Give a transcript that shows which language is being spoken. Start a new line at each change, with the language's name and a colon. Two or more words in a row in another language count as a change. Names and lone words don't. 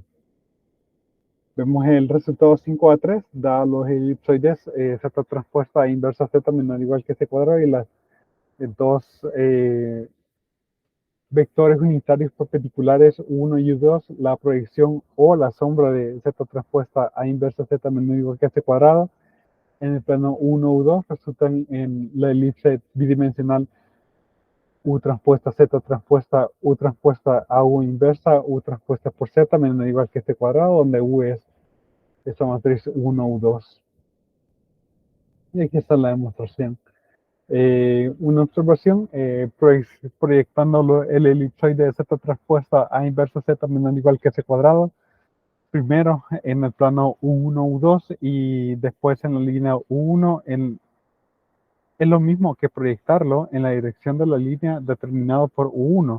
Spanish: Vemos el resultado 5 a 3, da los elipsoides z transpuesta a inversa z menor o igual que c cuadrado y las dos vectores unitarios perpendiculares 1 y 2, la proyección o la sombra de z transpuesta a inversa z menor o igual que c cuadrado en el plano 1 u 2 resultan en la elipse bidimensional U transpuesta Z transpuesta U transpuesta a U inversa U transpuesta por Z menos o igual que este cuadrado, donde U es esa matriz 1 u 2. Y aquí está la demostración. Una observación, proyectando el elipsoide de Z transpuesta a inversa Z menos o igual que ese cuadrado, primero en el plano U1, U2 y después en la línea U1 es lo mismo que proyectarlo en la dirección de la línea determinado por U1.